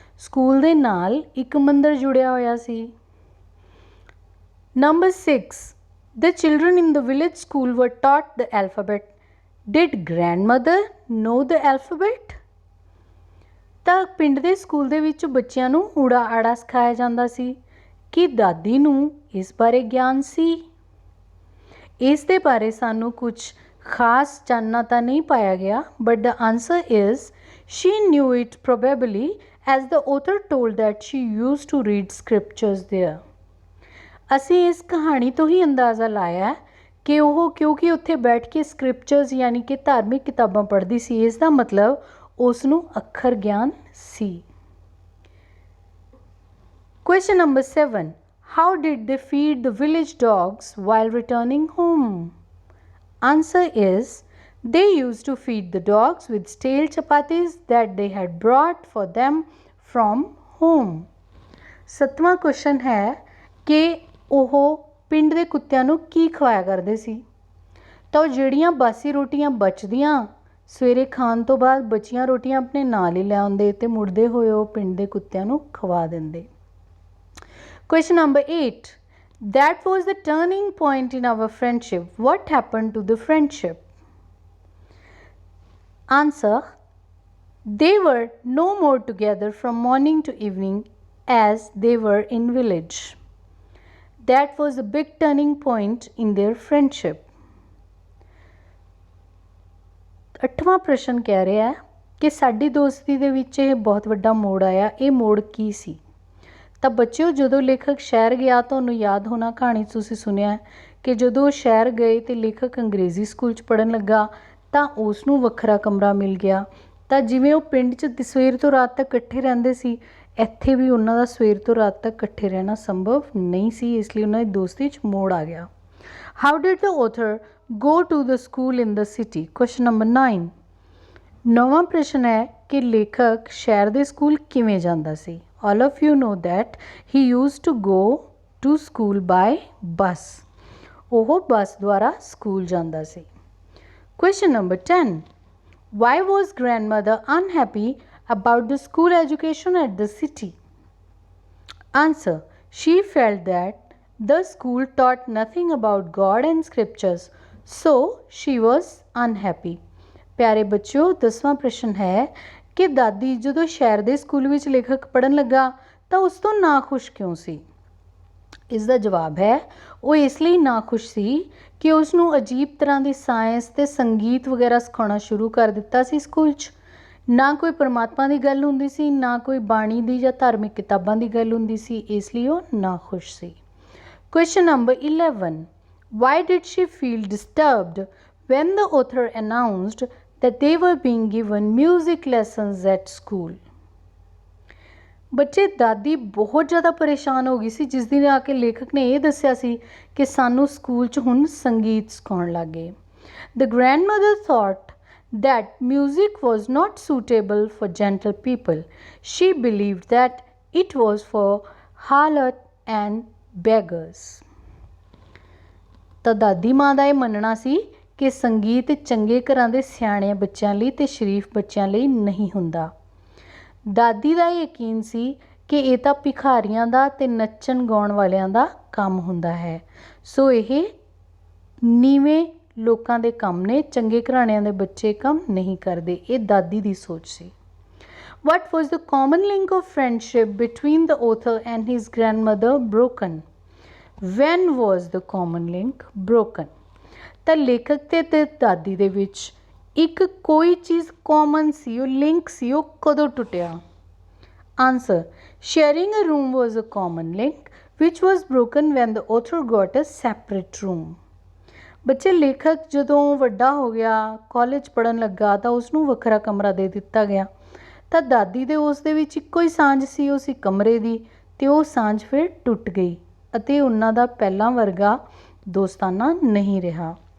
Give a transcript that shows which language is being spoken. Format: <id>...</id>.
<pa>School ਦੇ ਨਾਲ ਇੱਕ ਮੰਦਰ ਜੁੜਿਆ ਹੋਇਆ ਸੀ।</pa> <en>Number 6. The children in the village school were taught the alphabet. Did grandmother know the alphabet?</en> <pa>ਤਾਂ ਪਿੰਡ ਦੇ ਸਕੂਲ ਦੇ ਵਿੱਚ ਬੱਚਿਆਂ ਨੂੰ ਊੜਾ ਆੜਾ ਸਿਖਾਇਆ ਜਾਂਦਾ ਸੀ। ਕੀ ਦਾਦੀ ਨੂੰ ਇਸ ਬਾਰੇ ਗਿਆਨ ਸੀ? ਇਸ ਦੇ ਬਾਰੇ ਸਾਨੂੰ ਕੁਝ ਖਾਸ ਚਾਨਣਾ ਤਾਂ ਨਹੀਂ ਪਾਇਆ ਗਿਆ,</pa> <en>but the answer is she knew it probably as the author told that she used to read scriptures there.</en> <pa>ਅਸੀਂ ਇਸ ਕਹਾਣੀ ਤੋਂ ਹੀ ਅੰਦਾਜ਼ਾ ਲਾਇਆ ਕਿ ਉਹ ਕਿਉਂਕਿ ਉੱਥੇ ਬੈਠ ਕੇ ਸਕ੍ਰਿਪਚਰਸ ਯਾਨੀ ਕਿ ਧਾਰਮਿਕ ਕਿਤਾਬਾਂ ਪੜ੍ਹਦੀ ਸੀ, ਇਸ ਦਾ ਮਤਲਬ ਉਸ ਨੂੰ ਅੱਖਰ ਗਿਆਨ ਸੀ।</pa> <en>Question number 7. How did they feed the village dogs while returning home? Answer is, they used to feed the dogs with stale chapatis that they had brought for them from home.</en> <pa>7ਵਾਂ question ਹੈ ਕਿ ਉਹ ਪਿੰਡ ਦੇ ਕੁੱਤਿਆਂ ਨੂੰ ਕੀ ਖਵਾਇਆ ਕਰਦੇ ਸੀ। ਤਾਂ ਉਹ ਜਿਹੜੀਆਂ ਬਾਸੀ ਰੋਟੀਆਂ ਬਚਦੀਆਂ ਸਵੇਰੇ ਖਾਣ ਤੋਂ ਬਾਅਦ ਬਚੀਆਂ ਰੋਟੀਆਂ ਆਪਣੇ ਨਾਲ ਹੀ ਲੈ ਆਉਂਦੇ ਅਤੇ ਮੁੜਦੇ ਹੋਏ ਉਹ ਪਿੰਡ ਦੇ ਕੁੱਤਿਆਂ ਨੂੰ ਖਵਾ ਦਿੰਦੇ।</pa> <en>Question number 8. That was the turning point in our friendship. What happened to the friendship? Answer. They were no more together from morning to evening as they were in village. That was a big turning point in their friendship.</en> <pa>8ਵਾਂ ਪ੍ਰਸ਼ਨ ਕਹਿ ਰਿਹਾ ਹੈ ਕਿ ਸਾਡੀ ਦੋਸਤੀ ਦੇ ਵਿੱਚ ਇਹ ਬਹੁਤ ਵੱਡਾ ਮੋੜ ਆਇਆ। ਇਹ ਮੋੜ ਕੀ ਸੀ? ਤਾਂ ਬੱਚਿਓ, ਜਦੋਂ ਲੇਖਕ ਸ਼ਹਿਰ ਗਿਆ, ਤੁਹਾਨੂੰ ਯਾਦ ਹੋਣਾ ਕਹਾਣੀ ਤੁਸੀਂ ਸੁਣਿਆ ਕਿ ਜਦੋਂ ਉਹ ਸ਼ਹਿਰ ਗਏ ਅਤੇ ਲੇਖਕ ਅੰਗਰੇਜ਼ੀ ਸਕੂਲ 'ਚ ਪੜ੍ਹਨ ਲੱਗਾ ਤਾਂ ਉਸ ਨੂੰ ਵੱਖਰਾ ਕਮਰਾ ਮਿਲ ਗਿਆ। ਤਾਂ ਜਿਵੇਂ ਉਹ ਪਿੰਡ 'ਚ ਸਵੇਰ ਤੋਂ ਰਾਤ ਤੱਕ ਇਕੱਠੇ ਰਹਿੰਦੇ ਸੀ, ਇੱਥੇ ਵੀ ਉਹਨਾਂ ਦਾ ਸਵੇਰ ਤੋਂ ਰਾਤ ਤੱਕ ਇਕੱਠੇ ਰਹਿਣਾ ਸੰਭਵ ਨਹੀਂ ਸੀ, ਇਸ ਲਈ ਉਹਨਾਂ ਦੀ ਦੋਸਤੀ 'ਚ ਮੋੜ ਆ ਗਿਆ।</pa> <en>How did the author go to the school in the city? Question number 9.</en> <pa>9ਵਾਂ ਪ੍ਰਸ਼ਨ ਹੈ ਕਿ ਲੇਖਕ ਸ਼ਹਿਰ ਦੇ ਸਕੂਲ ਕਿਵੇਂ ਜਾਂਦਾ ਸੀ।</pa> <en>All of you know that he used to go to school by bus.</en> <pa>ਉਹ ਬੱਸ ਦੁਆਰਾ ਸਕੂਲ ਜਾਂਦਾ ਸੀ।</pa> <en>Question number 10. Why was grandmother unhappy about the school education at the city? Answer. She felt that the school taught nothing about God and scriptures, so she was unhappy.</en> <pa>ਪਿਆਰੇ ਬੱਚਿਓ, 10ਵਾਂ ਪ੍ਰਸ਼ਨ ਹੈ ਕਿ ਦਾਦੀ ਜਦੋਂ ਸ਼ਹਿਰ ਦੇ ਸਕੂਲ ਵਿੱਚ ਲੇਖਕ ਪੜ੍ਹਨ ਲੱਗਾ ਤਾਂ ਉਸ ਤੋਂ ਨਾਖੁਸ਼ ਕਿਉਂ ਸੀ। ਇਸ ਦਾ ਜਵਾਬ ਹੈ, ਉਹ ਇਸ ਲਈ ਨਾਖੁਸ਼ ਸੀ ਕਿ ਉਸ ਨੂੰ ਅਜੀਬ ਤਰ੍ਹਾਂ ਦੀ ਸਾਇੰਸ ਅਤੇ ਸੰਗੀਤ ਵਗੈਰਾ ਸਿਖਾਉਣਾ ਸ਼ੁਰੂ ਕਰ ਦਿੱਤਾ ਸੀ ਸਕੂਲ 'ਚ। ਨਾ ਕੋਈ ਪਰਮਾਤਮਾ ਦੀ ਗੱਲ ਹੁੰਦੀ ਸੀ, ਨਾ ਕੋਈ ਬਾਣੀ ਦੀ ਜਾਂ ਧਾਰਮਿਕ ਕਿਤਾਬਾਂ ਦੀ ਗੱਲ ਹੁੰਦੀ ਸੀ, ਇਸ ਲਈ ਉਹ ਨਾਖੁਸ਼ ਸੀ।</pa> <en>Question number 11. Why did she feel disturbed when the author announced that they were being given music lessons at school?</en> <pa>ਬੱਚੇ, ਦਾਦੀ ਬਹੁਤ ਜ਼ਿਆਦਾ ਪਰੇਸ਼ਾਨ ਹੋ ਗਈ ਸੀ ਜਿਸ ਦਿਨ ਆ ਕੇ ਲੇਖਕ ਨੇ ਇਹ ਦੱਸਿਆ ਸੀ ਕਿ ਸਾਨੂੰ ਸਕੂਲ 'ਚ ਹੁਣ ਸੰਗੀਤ ਸਿਖਾਉਣ ਲੱਗ ਗਏ।</pa> <en>The grandmother thought that music was not suitable for gentle people. She believed that it was for harlot and beggars.</en> <pa>ਤਾਂ ਦਾਦੀ ਮਾਂ ਦਾ ਇਹ ਮੰਨਣਾ ਸੀ ਕਿ ਸੰਗੀਤ ਚੰਗੇ ਘਰਾਂ ਦੇ ਸਿਆਣੇ ਬੱਚਿਆਂ ਲਈ ਅਤੇ ਸ਼ਰੀਫ ਬੱਚਿਆਂ ਲਈ ਨਹੀਂ ਹੁੰਦਾ। ਦਾਦੀ ਦਾ ਇਹ ਯਕੀਨ ਸੀ ਕਿ ਇਹ ਤਾਂ ਭਿਖਾਰੀਆਂ ਦਾ ਅਤੇ ਨੱਚਣ ਗਾਉਣ ਵਾਲਿਆਂ ਦਾ ਕੰਮ ਹੁੰਦਾ ਹੈ, ਸੋ ਇਹ ਨੀਵੇਂ ਲੋਕਾਂ ਦੇ ਕੰਮ ਨੇ, ਚੰਗੇ ਘਰਾਣਿਆਂ ਦੇ ਬੱਚੇ ਕੰਮ ਨਹੀਂ ਕਰਦੇ। ਇਹ ਦਾਦੀ ਦੀ ਸੋਚ ਸੀ।</pa> <en>What was the common link of friendship between the author and his grandmother broken? When was the common link broken?</en> <pa>ਤਾਂ ਲੇਖਕ ਤੇ ਦਾਦੀ ਦੇ ਵਿੱਚ ਇੱਕ ਕੋਈ ਚੀਜ਼ ਕਾਮਨ ਸੀ, ਉਹ ਲਿੰਕ ਸੀ, ਉਹ ਕਦੋਂ ਟੁੱਟਿਆ? Answer.</pa> <en>Sharing a room was a common link which was broken when the author got a separate room.</en> <pa>ਬੱਚੇ, ਲੇਖਕ ਜਦੋਂ ਵੱਡਾ ਹੋ ਗਿਆ, ਕਾਲਜ ਪੜ੍ਹਨ ਲੱਗਾ ਤਾਂ ਉਸਨੂੰ ਵੱਖਰਾ ਕਮਰਾ ਦੇ ਦਿੱਤਾ ਗਿਆ। ਤਾਂ ਦਾਦੀ ਦੇ ਉਸ ਦੇ ਵਿੱਚ ਇੱਕੋ ਹੀ ਸਾਂਝ ਸੀ, ਉਹ ਸੀ ਕਮਰੇ ਦੀ, ਅਤੇ ਉਹ ਸਾਂਝ ਫਿਰ ਟੁੱਟ ਗਈ ਅਤੇ ਉਹਨਾਂ ਦਾ ਪਹਿਲਾਂ ਵਰਗਾ ਦੋਸਤਾਨਾ ਨਹੀਂ ਰਿਹਾ।</pa>